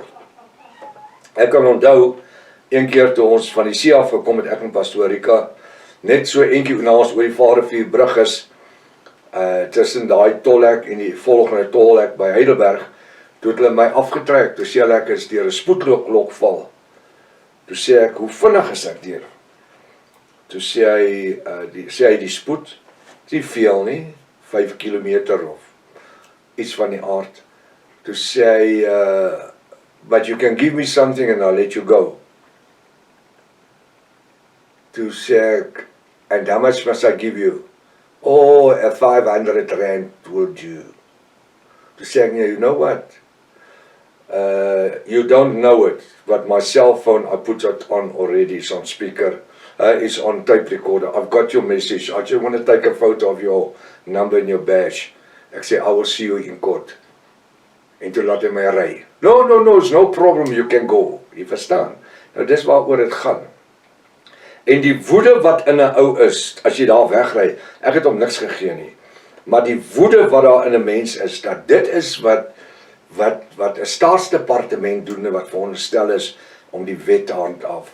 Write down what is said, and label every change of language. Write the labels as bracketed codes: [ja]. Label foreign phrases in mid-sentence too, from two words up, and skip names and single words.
[af] Ek kan onthou, een keer toe ons van die see af gekom het, ek en Pastoor Rika, net so eentjie na ons oor die Vadervuurbrug is, tussen daai tolhek en die volgende tolhek by Heidelberg, toe het hulle my afgetrek, toe sê hulle ek is deur 'n spoedlok val. Toe sê ek, hoe vinnig is ek deur? Toe sê hy die spoed, nie veel nie, 5 kilometer of iets van die aard. Toe sê hy, [en] but you can give me something and I'll let you go. [af] Toe sê ek, [en] and how much must I give you? Oh, 500 rand would you. [af] Toe sê ek, [en] you know what? You don't know it, but my cell phone, I put it on already, it's on speaker, it's on tape recorder. I've got your message. I just want to take a photo of your number and your badge. [af] Ek sê, [en] I will see you in court. [af] En toe laat hy my ry. [en] No, it's no problem, you can go. [af] Jy verstaan? Nou, dis waaroor dit gaan. En die woede wat in 'n ou is, as jy daar wegry, ek het hom niks gegee nie, maar die woede wat daar in 'n mens is, dat dit is wat 'n staatsdepartement doen, en wat veronderstel is om die wet te handhaaf.